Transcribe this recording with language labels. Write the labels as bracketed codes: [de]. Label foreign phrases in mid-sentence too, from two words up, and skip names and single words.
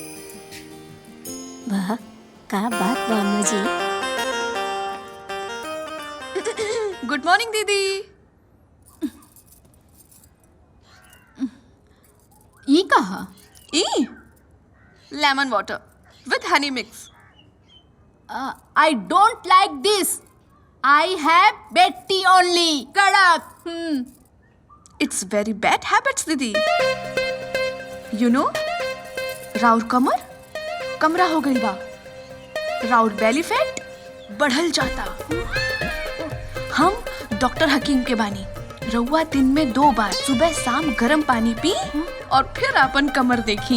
[bho] वाह, का बात बा अम्मा जी। [en] Good morning दीदी। [bho] ये कहा? [en] ई lemon water with honey mix. I don't like this. I have Betty only. कड़क। It's very bad habits दीदी। You know, [bho] राउर कमर कमरा हो गई बा। राउर [en] belly fat [bho] बढ़ल जाता। हम डॉक्टर हकीम के बानी। रउआ दिन में 2 बार सुबह शाम गर्म पानी पी और फिर अपन कमर देखी।